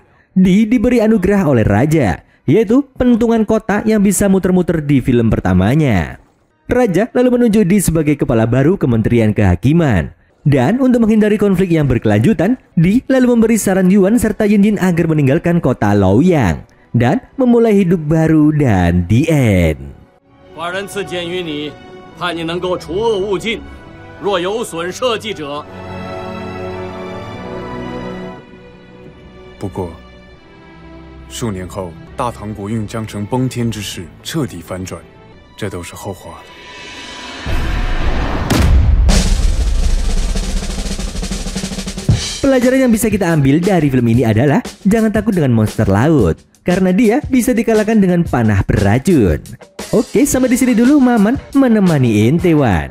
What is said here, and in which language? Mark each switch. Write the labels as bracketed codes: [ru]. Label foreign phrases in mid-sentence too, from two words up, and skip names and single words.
[id] Di diberi anugerah oleh raja, yaitu penuntungan kota yang bisa muter-muter di film pertamanya. Raja lalu menunjuk Di sebagai kepala baru Kementerian Kehakiman. Dan untuk menghindari konflik yang berkelanjutan, Di lalu memberi saran Yuan serta Yinjin agar meninggalkan kota Luoyang dan memulai hidup baru dan [en] the end. [zh] 寡人赐剑于你，盼你能够除恶务尽。若有损社稷者，不过，数年后大唐国运将成崩天之势，彻底反转，这都是后话了。 [id] Pelajaran yang bisa kita ambil dari film ini adalah jangan takut dengan monster laut, karena dia bisa dikalahkan dengan panah beracun. Oke, sampai di sini dulu Maman menemani ente Wan.